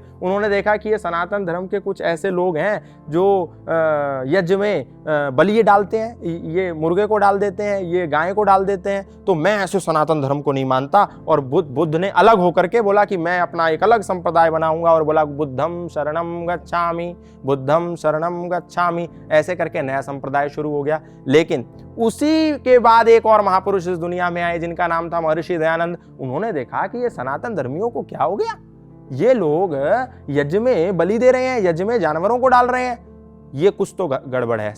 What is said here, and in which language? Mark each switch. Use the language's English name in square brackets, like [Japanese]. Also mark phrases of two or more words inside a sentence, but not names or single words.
[Hindi] उन्होंने देखा कि ये सनातन धर्म के कुछ ऐसे लोग हैं जो यज्ञ में बलि डालते हैं, ये मुर्गे को डाल देते हैं, ये गाय को डाल देते हैं, तो मैं ऐसे सनातन धर्म को नहीं मानता। और बुद्ध ने अलग होकर के बोला कि मैं अपना एक अलग संप्रदाय बनाऊंगा और बोला [Pali] बुद्धम शरणम गच्छामि, बुद्धम शरणम गच्छामि, [Hindi] ऐसे करके नया संप्रदाय शुरू हो गया। लेकिन उसी के बाद एक और महापुरुष इस दुनिया में आए जिनका नाम था महर्षि दयानंद। उन्होंने देखा कि ये सनातन धर्मियों को क्या हो गया, ये लोग यज्ञ में बलि दे रहे हैं, यज्ञ में जानवरों को डाल रहे हैं, ये कुछ तो गड़बड़ है।